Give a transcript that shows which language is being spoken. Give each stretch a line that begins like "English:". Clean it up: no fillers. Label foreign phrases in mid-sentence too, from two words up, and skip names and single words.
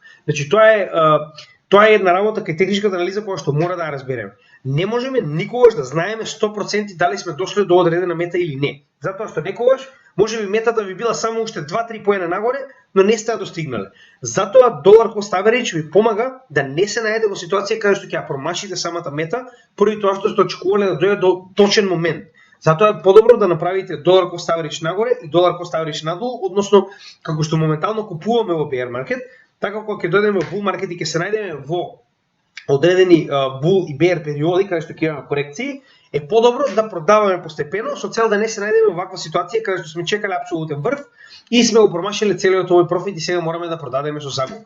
Macedonian: Значи тоа е една работа кај техничката анализа која што мора да ја разбереме. не можеме никогаш да знаеме 100% дали сме дошли до одредена мета или не. Затоа што некогаш можеби метата би била само уште 2-3 поена нагоре, но не сте ја достигнале. Затоа
English: dollar cost average
Macedonian: ви помага да не се најдете во ситуација каде што ќе ја промашите самата мета, поради тоа што сте очекувале да дојде до точен момент. Затоа е подобро да направите
English: dollar cost average
Macedonian: нагоре и
English: dollar cost average
Macedonian: надолу, односно како што моментално купуваме во
English: bear market,
Macedonian: така кога ќе дојдеме во
English: bull market
Macedonian: и ќе се најдеме во одредени bull и bear периоди каде што ќе имаме корекции, е подобро да продаваме постепено со цел да не се најдеме во ваква ситуација каде што сме чекале апсолутен врв и сме го промашиле целиот овој профит и сега мораме да продадеме со загуба.